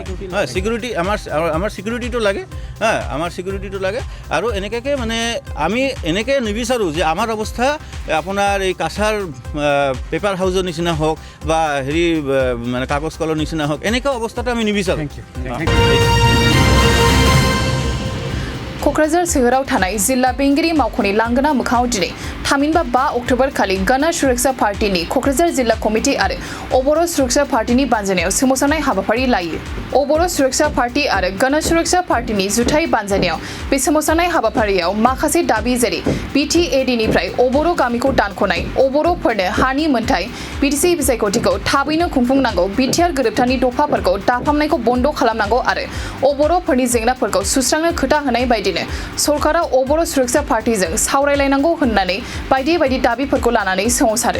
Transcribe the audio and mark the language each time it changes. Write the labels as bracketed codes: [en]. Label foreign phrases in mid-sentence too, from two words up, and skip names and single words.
[as] ছিকিউৰিটি আমাৰ ছিকিউৰিটিটো লাগে, আমাৰ ছিকিউৰিটিটো লাগে। আৰু এনেকুৱাকৈ মানে আমি এনেকৈ নিবিচাৰোঁ যে আমাৰ অৱস্থা আপোনাৰ এই কাছাৰ পেপাৰ হাউচৰ নিচিনা হওক বা হেৰি মানে কাগজ কলৰ নিচিনা হওক, এনেকুৱা অৱস্থাটো আমি নিবিচাৰোঁ। [brx] क'क्राझार सोहोराव थानाय जिल्ला बेंगिरि मावख'नि लांगोना मोखाङाव दिनै थामहिनबा 5 अक्ट'बर खालि गण सुरक्षा पार्टीनि क'क्राझार जिल्ला कमिटि आरो अबर' सुरक्षा पार्टीनि बानजायनायाव सोमावसारनाय हाबाफारि लायो। अबर' सुरक्षा पार्टी आरो गण सुरक्षा पार्टीनि जुथाइ बानजायनायाव बे सोमावसारनाय हाबाफारियाव माखासे दाबि जेरै BTADनिफ्राय अबर' गामिखौ दानख'नाय, अबर'फोरनो हानि मोन्थाय, BTC बिसायख'थिखौ थाबैनो खुंफुंनांगौ, बिटिआर गोरोबथानि दफाफोरखौ दाफामनायखौ बन्द खालामनांगौ आरो अबर'फोरनि जेंनाफोरखौ सुस्रांनो खोथा होनाय बायदिनो सरकारा अबर' सुरक्षा पार्टीजों सावरायलायनांगौ होननानै बायदि दाबिफोरखौ लानानै सोमावसारो।